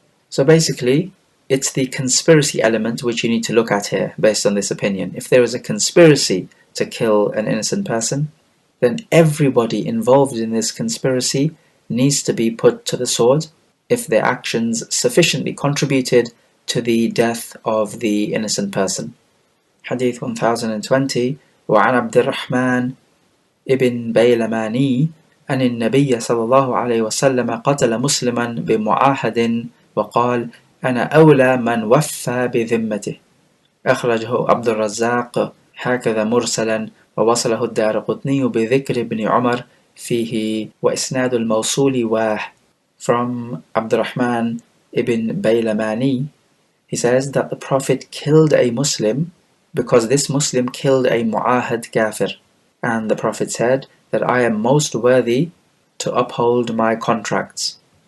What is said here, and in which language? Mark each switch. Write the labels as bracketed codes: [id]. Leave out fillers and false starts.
[en] So basically, it's the conspiracy element which you need to look at here based on this opinion. If there is a conspiracy to kill an innocent person, then everybody involved in this conspiracy needs to be put to the sword if their actions sufficiently contributed to the death of the innocent person. Hadith 1020, [ar] وعن عبد الرحمن ابن بيلماني أن النبي صلى الله عليه وسلم قتل مسلما بمعاهد وقال أنا أولى من وفى بذمته. أخرجه عبد الرزاق هكذا مرسلا، ووصله الدارقطني بذكر ابن عمر فيه وإسناد الموصول واه. [en] From Abdurrahman ibn Baylamani, he says that the Prophet killed a Muslim because this Muslim killed a mu'ahad kafir, and the Prophet said that I am most worthy to uphold my contracts.